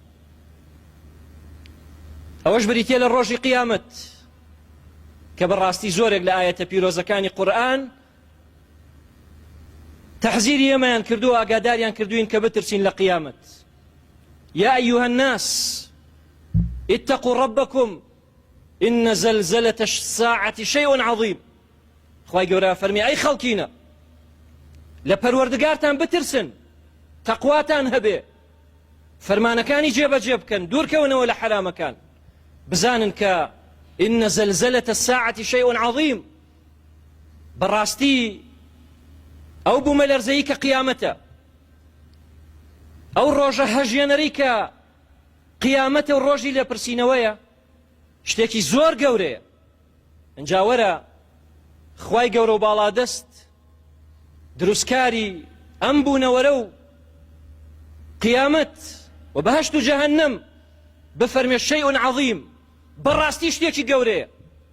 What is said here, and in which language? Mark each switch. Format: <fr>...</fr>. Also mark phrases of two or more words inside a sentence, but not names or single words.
<ckb>ئەوەش بریتێ لە ڕۆژی قیامەت کە بەڕاستی زۆرێک لە ئایەتە پیرۆزەکانی قورئان تەحزیری ئێمەیان کردووە، ئاگاداریان کردوین کە بترسین لە قیامەت.</ckb> <ar>یا ئەیوهە الناس اتقوا ربكم إن زلزلة الساعة شيء عظيم.</ar> <ckb>خوای گەورە فەرمی: ئەی خەڵکینە، لە پەروەردگارتان بترسن، تەقواتان هەبێ، فەرمانەکانی جێبەجێ بکەن، دوورکەونەوە لە حرامەکان، بزانن کە</ckb> <ar>إن زلزلة الساعة شيء عظيم.</ar> <ckb>بەڕاستی ئەو بوومەلەرزەیی کە قیامەتە، ئەو ڕۆژە هەژێنەری کە قیامەتە و ڕۆژی لێپرسینەوەیە، شتێکی زۆر گەورەیە. ئەنجا وەرە خوای گەورە و باڵا دەست دروستکاری ئەم بوونەوەرە و قیامەت و بەهەشت و جەهەنەم بفەرمێ</ckb> <ar>شەیء عەظیم،</ar> <ckb>بەڕاستی شتێکی گەورەیە.</ckb>